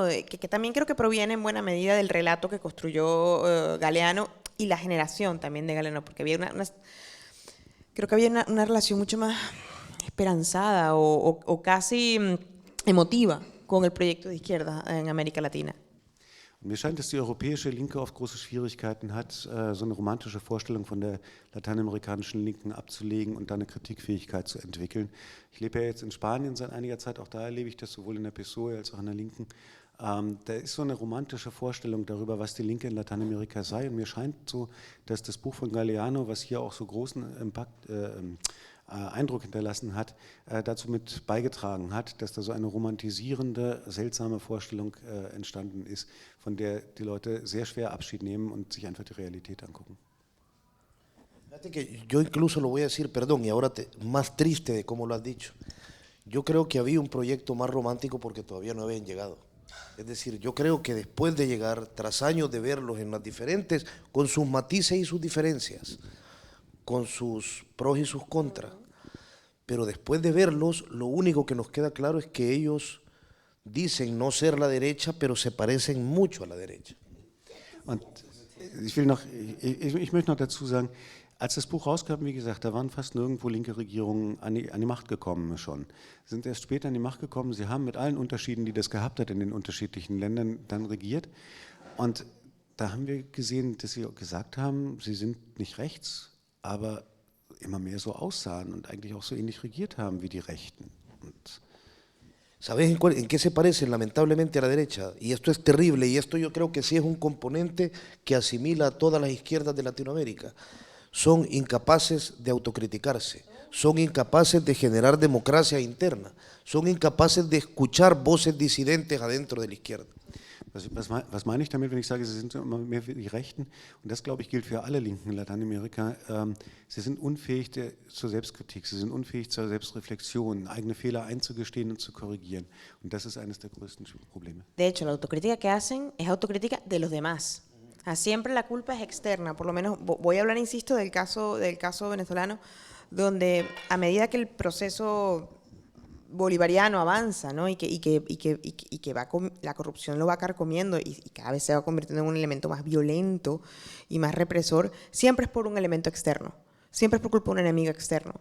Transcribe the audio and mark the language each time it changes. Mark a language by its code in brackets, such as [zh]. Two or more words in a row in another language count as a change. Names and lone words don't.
[es] Que también creo que proviene en buena medida del relato que construyó Galeano y la generación también de Galeano, porque había creo que había una relación mucho más esperanzada o casi emotiva con el proyecto de izquierda en América Latina. [de] Und mir scheint, dass die europäische Linke oft große Schwierigkeiten hat, so eine romantische Vorstellung von der lateinamerikanischen Linken abzulegen und da eine Kritikfähigkeit zu entwickeln. Ich lebe ja jetzt in Spanien seit einiger Zeit, auch da erlebe ich das sowohl in der PSOE als auch in der Linken. Da ist so eine romantische Vorstellung darüber, was die Linke in Lateinamerika sei. Und mir scheint so, dass das Buch von Galeano, was hier auch so großen Impact Eindruck hinterlassen hat, dazu mit beigetragen hat, dass da so eine romantisierende, seltsame Vorstellung entstanden ist, von der die Leute sehr schwer Abschied nehmen und sich einfach die Realität angucken. [es] Fíjate que yo incluso lo voy a decir, perdón, y ahora más triste de cómo lo has dicho. Yo creo que había un proyecto más romántico porque todavía no habían llegado. Es decir, yo creo que después de llegar, tras años de verlos en las diferentes, con sus matices y sus diferencias, con sus pros y sus contras, pero después de verlos, lo único que nos queda claro es que ellos dicen no ser la derecha, pero se parecen mucho a la derecha. [de] Und ich möchte noch dazu sagen, als das Buch rauskam, wie gesagt, da waren fast nirgendwo linke Regierungen an die Macht gekommen schon. Sie sind erst später an die Macht gekommen. Sie haben mit allen Unterschieden, die das gehabt hat in den unterschiedlichen Ländern, dann regiert. Und da haben wir gesehen, dass sie gesagt haben, sie sind nicht rechts, aber immer mehr so aussahen und eigentlich auch so ähnlich regiert haben wie die Rechten. Und [es] ¿Sabes en qué se parecen lamentablemente a la derecha? Y esto es terrible, y esto yo creo que sí es un componente que asimila a todas las izquierdas de Latinoamérica. Son incapaces de autocriticarse, son incapaces de generar democracia interna, son incapaces de escuchar voces disidentes adentro de la izquierda. [de] Was meine ich damit, wenn ich sage, sie sind immer mehr wie die Rechten? Und das, glaube ich, gilt für alle Linken in Lateinamerika. Sie sind unfähig zur Selbstkritik, sie sind unfähig zur Selbstreflexion, eigene Fehler einzugestehen und zu korrigieren. Und das ist eines der größten Probleme. [es] De hecho, la autocrítica que hacen es autocrítica de los demás. Siempre la culpa es externa, por lo menos voy a hablar, insisto, del caso venezolano, donde a medida que el proceso bolivariano avanza, ¿no? y que la corrupción lo va carcomiendo y cada vez se va convirtiendo en un elemento más violento y más represor, siempre es por un elemento externo, siempre es por culpa de un enemigo externo.